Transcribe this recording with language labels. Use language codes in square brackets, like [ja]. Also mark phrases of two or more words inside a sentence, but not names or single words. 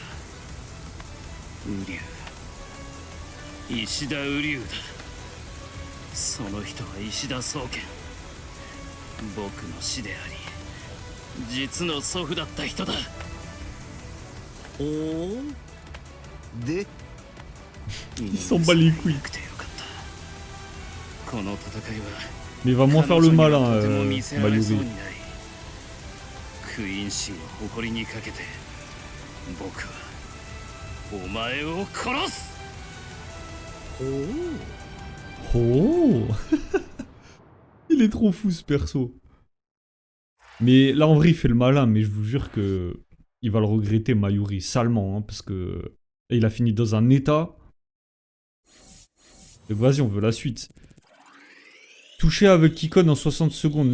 [ja] ウリュウ、石田ウリュウだ。その人は石田宗家、僕の師であり実の祖父だった人だ。おお。で [fr] Il s'en bat les couilles. [ja] くてよかった。この戦いは [fr] Mais il va moins faire le malin, [ja] 彼女にはとても見せられそう [fr] Mayuri. [ja] にない。クイーンシーの誇りにかけて僕はお前を殺す。 Oh. [fr] Il est trop fou ce perso. Mais là en vrai il fait le malin, mais je vous jure que il va le regretter Mayuri salement, hein, parce que il a fini dans un état. Donc vas-y, on veut la suite. Toucher avec Kikon en 60 secondes.